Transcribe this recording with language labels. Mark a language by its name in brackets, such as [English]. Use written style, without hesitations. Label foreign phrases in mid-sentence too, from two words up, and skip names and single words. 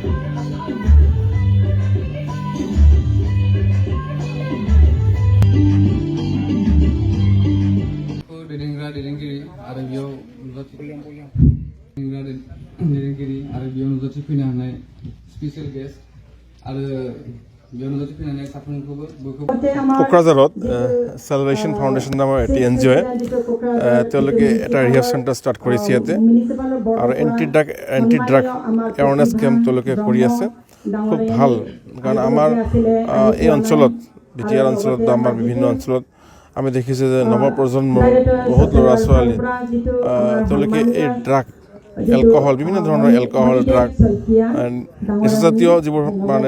[Bodo] दैदेनगिरि आरो बेयाव दैदेनगिरि आरो बेयाव नुजाथि फैनो हानाय स्पेसियेल गेस्ट आरो बेयाव नुजाथि फैनो हानाय साफ्रोमखौबो [Assamese] কোকৰাঝাৰত চেলিব্ৰেশ্যন ফাউণ্ডেশ্যন নামৰ এটি NGO তেওঁলোকে এটা [English] rehab center start [Assamese] কৰিছে ইয়াতে আৰু [English] anti drug awareness camp [Assamese] তেওঁলোকে কৰি আছে খুব ভাল কাৰণ আমাৰ এই অঞ্চলত বিটিআৰ অঞ্চলত বা আমাৰ বিভিন্ন অঞ্চলত আমি দেখিছোঁ যে নৱপ্ৰজন্মৰ বহুত ল'ৰা ছোৱালী তেওঁলোকে এই [English] drug alcohol [Assamese] বিভিন্ন ধৰণৰ [English] alcohol drug [Assamese] নিচাজাতীয় যিবোৰ মানে